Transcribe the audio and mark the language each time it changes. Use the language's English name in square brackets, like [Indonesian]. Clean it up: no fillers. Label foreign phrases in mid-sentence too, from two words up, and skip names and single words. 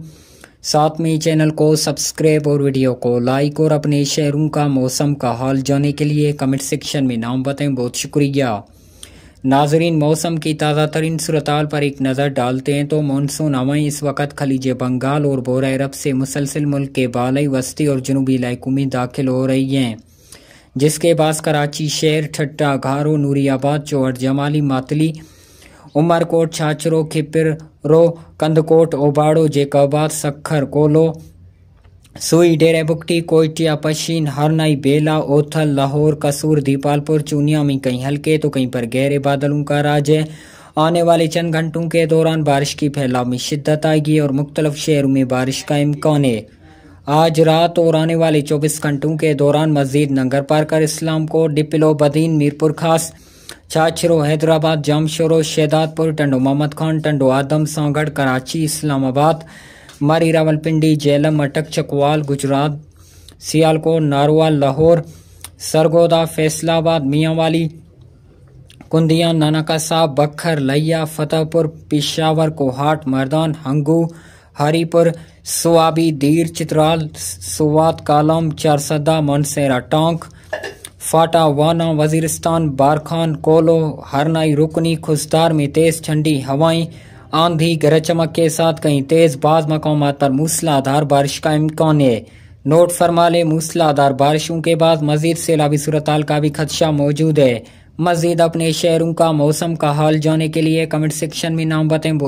[Urdu] ساتھ میں چینل کو سبسکرائب اور ویڈیو کو لائک اور اپنے شہروں کا موسم کا حال جاننے کے لیے [English] comment section [Urdu] میں نام بتائیں. بہت شکریہ۔ ناظرین، موسم کی تازہ ترین صورتحال پر ایک نظر ڈالتے ہیں تو مانسون ہوائیں اس وقت خلیج بنگال اور بحیرہ عرب سے مسلسل ملک کے بالائی، وسطی اور جنوبی علاقوں میں داخل ہو رہی ہیں، جس کے بعد کراچی شہر، ٹھٹہ، گھارو، نوریاباد، چوہڑ، جمالی، ماتلی، عمرکوٹ، چھاچھرو، کھپرو، کندھکوٹ، اوباڑو، جیکب آباد، سکھر، کوہلو, सुई, डेरा बुगटी, कोयटिया, पशीन, हरनाई, बेला, ओथल, لاہور، قصور، دیپالپور، چونیاں میں کہیں ہلکے تو کہیں پر گہرے بادلوں کا راج ہے. آنے والے چند گھنٹوں کے دوران بارش کی پھیلاؤ میں شدت آئے گی اور مختلف شہروں میں بارش کا امکان ہے. آج رات اور آنے والے 24 گھنٹوں کے دوران مسجد، ننگر پارکر، اسلام کوٹ، ڈپلو، بدین، میرپور خاص، چھاچھرو، حیدرآباد، جامشورو، شہدادپور، ٹنڈو محمد خان، ٹنڈو آدم، سانگھڑ، کراچی، اسلام آباد، مری، راولپنڈی, जेलम, अटक, चकवाल, गुजरात, सियालकोट, नारवाल, लाहौर, सरगोदा, फैसलाबाद, मियांवाली, कुंदिया, नानका साहब, बखर, लिया, फतेहपुर, پشاور، کوہاٹ، مردان، ہنگو، ہری پور، صوابی، دیر، چترال، سوات، کالام، چارسدہ، مانسہرہ، ٹانک، فاٹا، وانا، وزیرستان، بارکھان، کوہلو، ہرنائی، رکنی، خضدار میں تیز ٹھنڈی ہوائیں، آندھی، گرج چمک کے ساتھ کہیں تیز، بعض مقامات پر موسلادھار بارش کا امکان ہے. نوٹ فرما لے، موسلادھار بارشوں کے بعد مزید سیلابی صورتحال کا بھی خدشہ موجود ہے. مزید اپنے شہروں کا موسم کا حال جاننے کے لیے [English] comment section [Urdu] میں نام بتائیں.